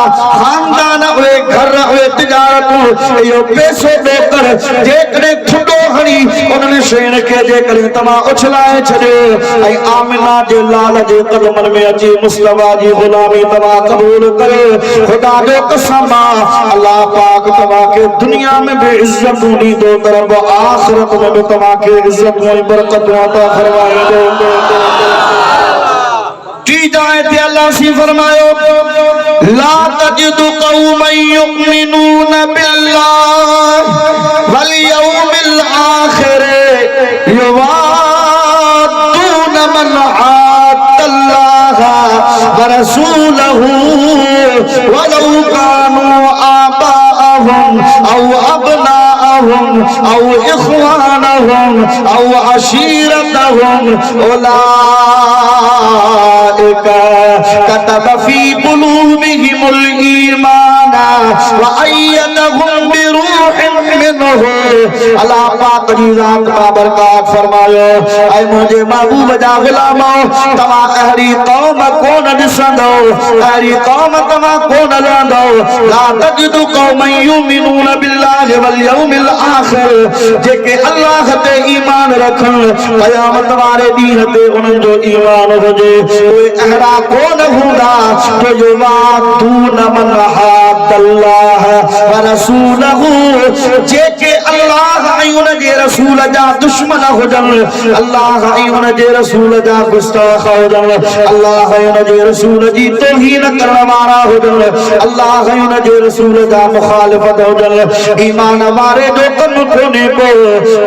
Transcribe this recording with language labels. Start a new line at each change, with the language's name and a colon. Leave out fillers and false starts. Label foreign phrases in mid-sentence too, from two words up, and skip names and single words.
Sindhi: खानदान उहे घर उहे तिजारतूं इहो पैसो ॾेकर जेकॾहिं खुटो हणी उन्हनि शयुनि खे जेकॾहिं तव्हां उछलाए छॾियो ऐं आमिना जे लाल जे कदमनि में अची मुस्तफा जी ग़ुलामी तव्हां क़बूल कयो ख़ुदा जो कसम अल्लाह पाक तव्हांखे दुनिया में भी इज़्ज़तूं ॾींदो त रब आख़िरत में भी तव्हांखे इज़्ज़तूं ऐं बरकतूं अता फरमाईंदो तीजा आयत अल्लाह सी फरमायो
Arabic: لا تجد قوما يؤمنون بالله واليوم الآخر يوادون من حاد الله و رسوله و لو كانوا آباءهم أو أبناءهم أو إخوانهم أو عشيرتهم كتب في قلوبهم الإيمان و أيدهم بروح منه
Sindhi: अल्लाह पाक जी ज़ात बाबरकात फरमायो ऐ मुझे महबूब जा गुलामो तव्हां अहिड़ी क़ौम कोन ॾिसंदो अहिड़ी क़ौम तव्हां कोन रहंदो
Arabic: لا تجد قوما يؤمنون بالله واليوم الآخر
Sindhi: जेके अल्लाह ते ईमान रखनि क़यामत वारे ॾींहं ते उन्हनि जो ईमान हुजे उहे अहिड़ा कोन हूंदा जो
Arabic: يوادون من حاد الله و رسوله
Sindhi: जेके अल्लाह ऐं उन जे रसूल जा दुश्मन हुजनि अल्लाह ऐं उन जे रसूल जा गुस्ताख हुजनि अल्लाह ऐं उन जे रसूल जी तौहीन करण वारा हुजनि अल्लाह ऐं उन जे रसूल जा मुखालिफत हुजनि ईमान वारे जो कमु कोन्हे को त